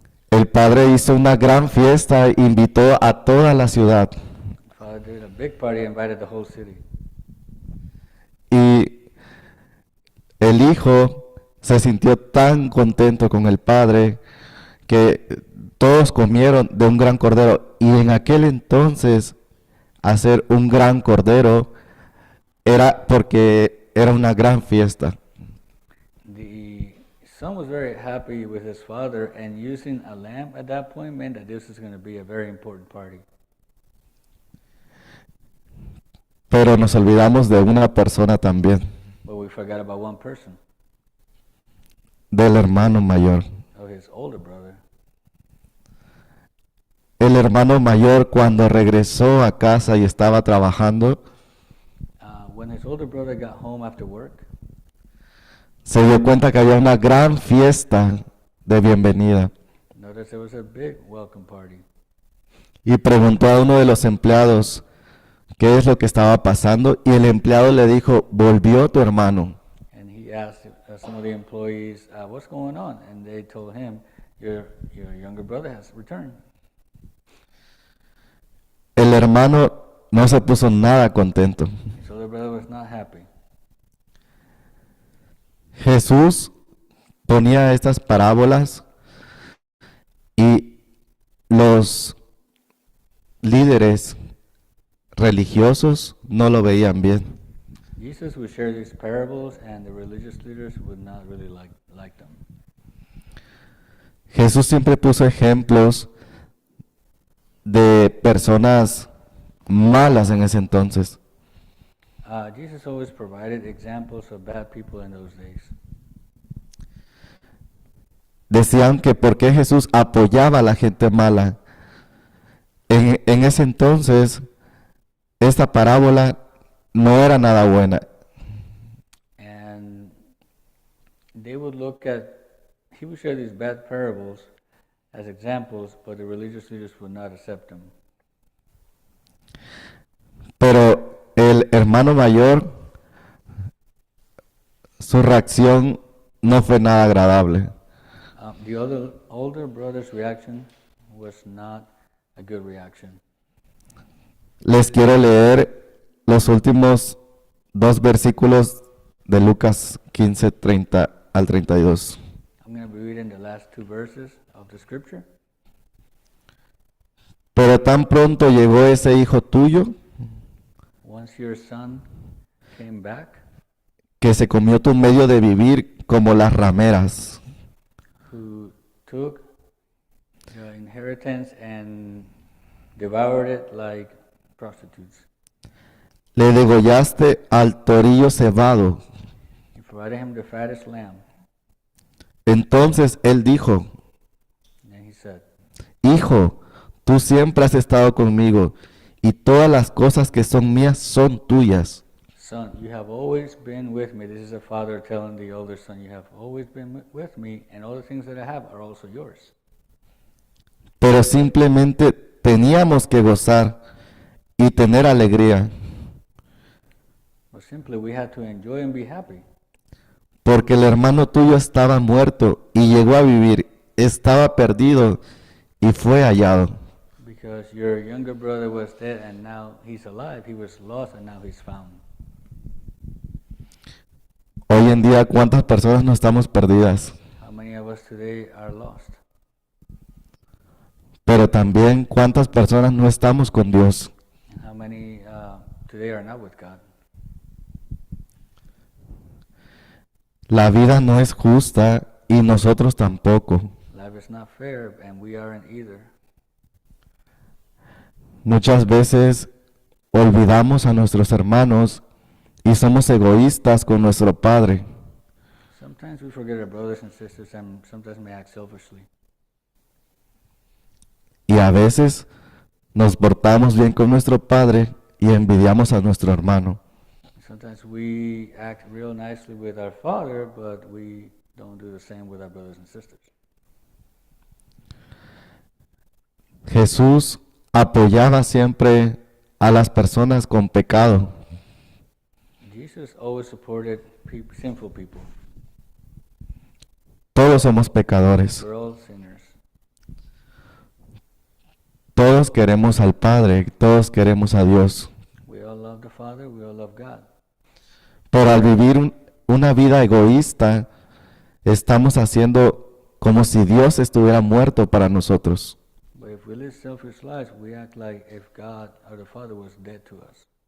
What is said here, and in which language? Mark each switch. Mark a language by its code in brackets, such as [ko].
[es] El padre hizo una gran fiesta e invitó a toda la ciudad. [en] Father did a big party, invited the whole city. [es] Y el hijo se sintió tan contento con el padre que todos comieron de un gran cordero. Y en aquel entonces, hacer un gran cordero era porque era una gran fiesta. [en] The son was very happy with his father, and using a lamb at that point meant that this was going to be a very important party. [es] Pero nos olvidamos de una persona también, [en] But we forgot about one person, [es] del hermano mayor. [en] of his older brother. [es] El hermano mayor, cuando regresó a casa y estaba trabajando, [en] When his older brother got home after work, [es] se dio cuenta que había una gran fiesta de bienvenida [en] noticed there was a big welcome party. [es] y preguntó a uno de los empleados qué es lo que estaba pasando y el empleado le dijo, volvió tu hermano. [en] And he asked some of the employees, what's going on? And they told him, your younger brother has returned. [es] El hermano no se puso nada contento. [en] His older brother was not happy. [es] Jesús ponía estas parábolas y los líderes religiosos no lo veían bien. [en] Jesus would share these parables, and the religious leaders would not really like them. [es] Jesús siempre puso ejemplos de personas malas en ese entonces. [en] Jesus always provided examples of bad people in those days. [es] Decían que por qué Jesús apoyaba a la gente mala. En ese entonces, esta parábola no era nada buena. [en] And they would look at, he would share these bad parables as examples, but the religious leaders would not accept them. [es] Pero el hermano mayor, su reacción no fue nada agradable. [en] The older brother's reaction was not a good reaction. [es] Les quiero leer los últimos 2 versículos de Lucas 15, 30 al 32. [en] I'm going to be reading the last 2 verses of the scripture. [es] Pero tan pronto llegó ese hijo tuyo [en] Once your son came back, [es] que se comió tu medio de vivir como las rameras. [en] who took your inheritance and devoured it like prostitutes. [es] Le degollaste al torillo cebado. [en] You provided him the fattest lamb. [es] Entonces él dijo, [en] And he said, [es] Hijo, tú siempre has estado conmigo y todas las cosas que son mías son tuyas. [en] Son, you have always been with me. This is a father telling the older son, you have always been with me, and all the things that I have are also yours. [es] Pero simplemente teníamos que gozar y tener alegría, [en] But simply we had to enjoy and be happy. [es] porque el hermano tuyo estaba muerto y llegó a vivir, estaba perdido y fue hallado. [en] Because your younger brother was dead and now he's alive. He was lost and now he's found. [es] Hoy en día, ¿cuántas personas no estamos perdidas? [en] How many of us today are lost? [es] Pero también, ¿cuántas personas no estamos con Dios? [en] And how many today are not with God? [es] La vida no es justa y nosotros tampoco. [en] Life is not fair and we aren't either. [es] Muchas veces olvidamos a nuestros hermanos y somos egoístas con nuestro Padre. [en] Sometimes we forget our brothers and sisters and sometimes we act selfishly. [es] Y a veces nos portamos bien con nuestro Padre y envidiamos a nuestro hermano. [en] sometimes we act real nicely with our Father, but we don't do the same with our brothers and sisters. [es] Jesús apoyaba siempre a las personas con pecado. [en] Jesus always supported sinful people. [es] Todos somos pecadores. [en] We're all sinners. [es] Todos queremos al Padre, todos queremos a Dios. [en] We all love the Father, we all love God. [es] Pero al vivir una vida egoísta, estamos haciendo como si Dios estuviera muerto para nosotros. [en] But if we live selfish lives, we act like if God or the Father was dead to us.